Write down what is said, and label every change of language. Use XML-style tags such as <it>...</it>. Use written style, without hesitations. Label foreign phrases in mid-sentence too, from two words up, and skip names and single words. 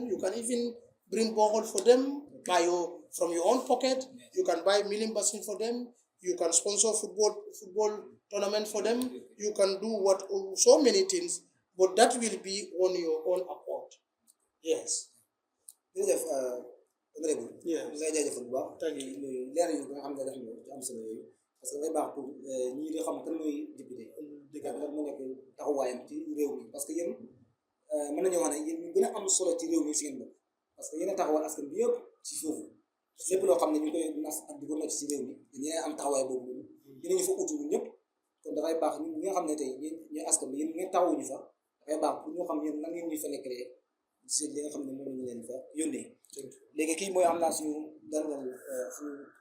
<en>You can even bring borehole for them from your own pocket. You can buy milling basin for them. You can sponsor football tournament for them. You can do so many things, but that will be on your own accord. Yes.</en> <wo>jërëjëf honorable</wo> <en>Yes.</en> <wo>ñu ngay jaajëfal bu baax</wo> <en>Thank you.</en> <wo>leer yi nga xam ne def nga ci am solo yooyu</wo> <fr>parce que</fr> <wo>dafay baax pour ñii di xam kan mooy député dëgg lan moo nekk taxawaayam ci réew mi parce que yéen mën nañoo wax ne yéen ñu gën a am solo ci réew mi si ngeen bokk parce que yéen a taxawal askan bi yëpp ci foofu lépp loo xam ne ñu koy nas ak di ko nocc si réew mi yéen am taxawaay boobu noonu yéen ñu fa utu ñëpp kon dafay baax ñi nga xam ne tey ñu askan bi yéen ngeen taxawuñu fa dafay baax pour ñoo xam yéen lan ngeen ñu fa nekkalee si li nga xam ne moom la ñu leen fa yónnee léegi kii mooy am naa suñu suñu</wo>